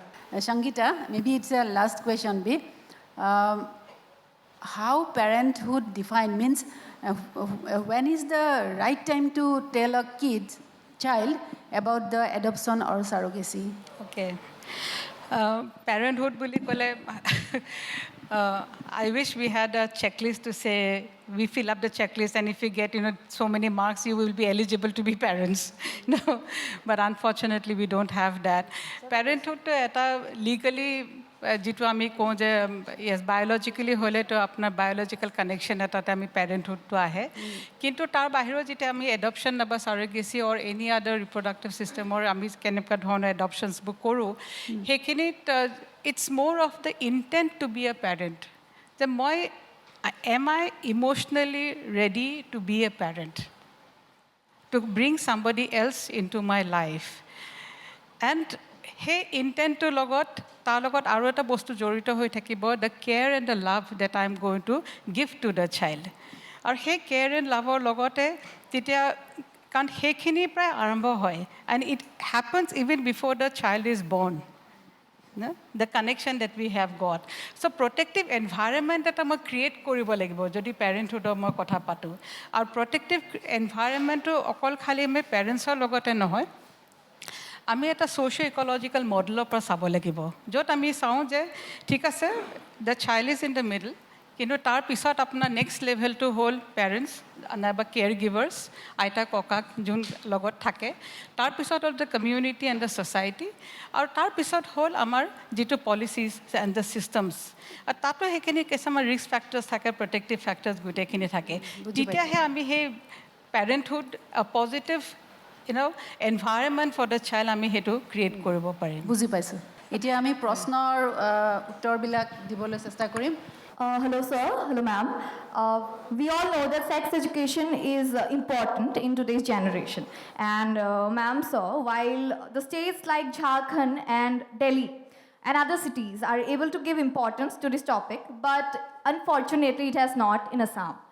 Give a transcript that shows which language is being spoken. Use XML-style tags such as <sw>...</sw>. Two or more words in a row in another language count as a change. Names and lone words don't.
<en>Shangita, maybe it's a last question. How parenthood defined means when is the right time to tell a child about the adoption or surrogacy? Okay. Parenthood</en> <as>বুলি ক'লে</as> <en>I wish we had a checklist to say we fill up the checklist and if you get so many marks you will be eligible to be parents. No, but unfortunately we don't have that.</en> <as>Parenthood তো এটা legally যিটো আমি কওঁ যে</as> <en>yes biologically</en> <as>হলে তো আপোনাৰ</as> <en>biological connection</en> <as>এটাতে আমি parenthood তো আহে কিন্তু তাৰ বাহিৰত যেতিয়া আমি adoption বা</as> <en>surrogacy or any other reproductive system or</en> <as>আমি কেনেকুৱা ধৰণৰ adoptions বুক কৰোঁ সেইখিনিত</as> <en>it's more of the intent to be a parent</en> <as>যে মই</as> <en>am I emotionally ready to be a parent to bring somebody else into my life and</en> <as>সেই ইণ্টেণ্টটোৰ লগত তাৰ লগত আৰু এটা বস্তু জড়িত হৈ থাকিব</as> <en>the care and the love that I am going to give to the child</en> <as>আৰু সেই</as> <en>care and love</en> <as>লগতে তেতিয়া কাৰণ সেইখিনিৰ পৰাই আৰম্ভ হয়</as> <en>and it happens even before the child is born the connection that we have got so protective environment</en> <as>এটা মই ক্ৰিয়েট কৰিব লাগিব যদি পেৰেণ্টহুডৰ মই কথা পাতোঁ আৰু</as> <en>protective environment</en> <as>অকল খালি আমি পেৰেণ্টছৰ লগতে নহয় আমি এটা</as> <en>socio ecological model</en> <as>পৰা চাব লাগিব য'ত আমি চাওঁ যে ঠিক আছে</as> <en>the child is in the</en> <as>মিডল কিন্তু তাৰ পিছত আপোনাৰ</as> <en>next level</en> <as>হ'ল পেৰেণ্টছ নাইবা</as> <en>care givers</en> <as>আইতা ককাক যোন লগত থাকে তাৰপিছত হ'ল</as> <en>the community and the society</en> <as>আৰু তাৰপিছত হ'ল আমাৰ যিটো</as> <en>policies and the systems</en> <as>আৰু তাতো সেইখিনি কিছুমান</as> <en>risk factors</en> <as>থাকে</as> <en>protective factors</en> <as>গোটেইখিনি থাকে তেতিয়াহে আমি সেই</as> <en>parenthood positive environment for the child</en> <as>আমি হেতু ক্ৰিয়েট কৰিব পাৰিম বুজি পাইছোঁ এতিয়া আমি প্ৰশ্নৰ উত্তৰবিলাক দিবলৈ চেষ্টা কৰিম</as> <en>Hello sir, hello ma'am. We all know that sex education is important in today's generation. And ma'am sir, while the states like Jharkhand and Delhi and other cities are able to give importance to this topic, but unfortunately it has not in Assam.</en>